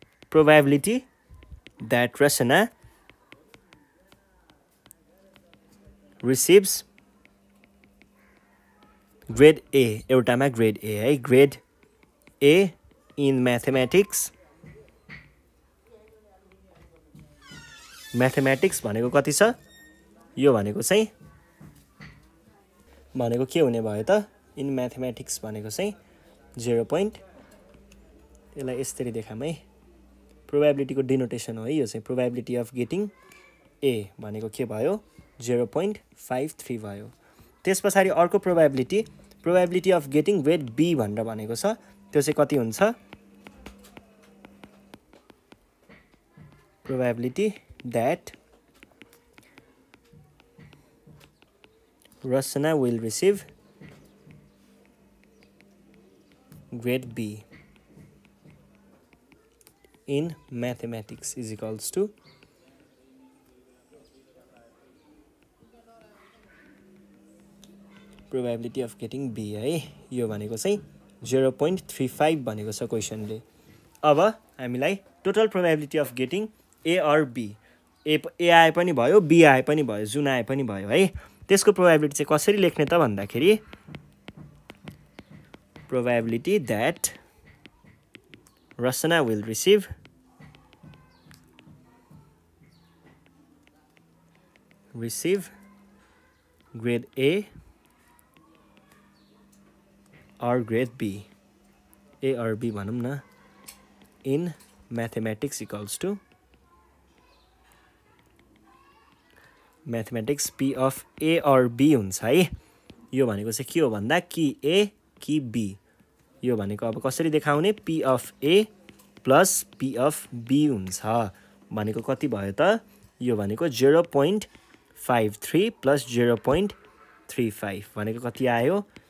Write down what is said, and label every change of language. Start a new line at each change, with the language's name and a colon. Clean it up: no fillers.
English: probability that Rasana receives grade A,
Nepali: एउटामा grade A है,
English: grade A in mathematics
Nepali: भनेको कति छ? यो भनेको चाहिँ भनेको के हुने भयो त?
English: in mathematics
Nepali: भनेको चाहिँ 0. यसलाई यसरी देखाम है,
English: probability को denotation
Nepali: हो है यो चाहिँ।
English: probability of getting A
Nepali: भनेको के भयो? 0.53 भयो। त्यसपछि अर्को
English: probability of getting grade B
Nepali: भनेर भनेको छ, त्यो चाहिँ कति हुन्छ?
English: Probability that Rasana will receive grade B in mathematics is equals to probability of getting B है।
Nepali: यो भनेको चाहिँ 0.35 भनेको छ क्वेशनले। अब हामीलाई
English: total probability of getting A or B,
Nepali: ए आए पनि भयो बी आए पनि भयो जुन आए पनि भयो है, त्यसको प्रोबेबिलिटी चाहिँ कसरी लेख्ने त भन्दाखेरि
English: probability that Rasana will receive grade A or grade B, A or B
Nepali: भनौं न,
English: in mathematics equals to mathematics P of A or B
Nepali: हुन्छ है। यो भनेको चाहिँ के हो भन्दा कि A कि B, यो भनेको अब कसरी देखाउने?
English: P of A plus P of B
Nepali: हुन्छ भनेको कति भयो त? यो भनेको 0.53 plus 0.35 भनेको कति आयो?